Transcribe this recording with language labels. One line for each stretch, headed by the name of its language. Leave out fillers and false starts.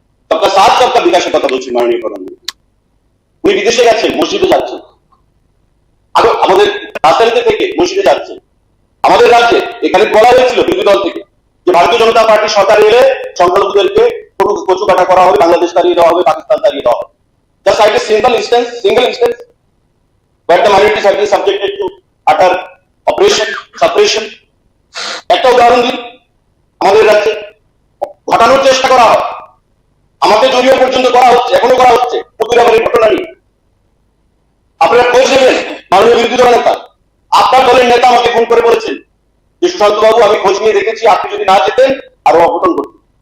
Bangla: সবকা সাথ সবকা বিকাশের কথা বলছি মাননীয় প্রধানমন্ত্রী। উনি বিদেশে গেছেন, মসজিদে যাচ্ছেন, আরো আমাদের রাজধানীতে থেকে মসজিদে যাচ্ছেন। আমাদের রাজ্যে এখানে বলা হয়েছিল বিরোধী দল থেকে যে ভারতীয় জনতা পার্টি সরকার এলে সংখ্যালঘুদেরকে কচু কাটা করা হবে, বাংলাদেশ তাড়িয়ে দেওয়া হবে, পাকিস্তান তাড়িয়ে দেওয়া হবে।
English: Just like a single instance where the minorities have been subjected to utter oppression, suppression.
Bangla: একটা উদাহরণ দিন আমাদের রাজ্যে ঘটানোর চেষ্টা করা হয়, আমাদের জড়িয়ে পর্যন্ত করা হচ্ছে, এখনো করা হচ্ছে প্রতিবারের ঘটনা নিয়ে। আপনারা খোঁজ নেবেন মাননীয় বিরোধী দল নেতা, আপনার দলের নেতা আমাকে ফোন করে বলেছেন যে সুশান্ত বাবু আমি খোঁজ নিয়ে দেখেছি, আপনি যদি না যেতেন আরো অঘটন করতেন।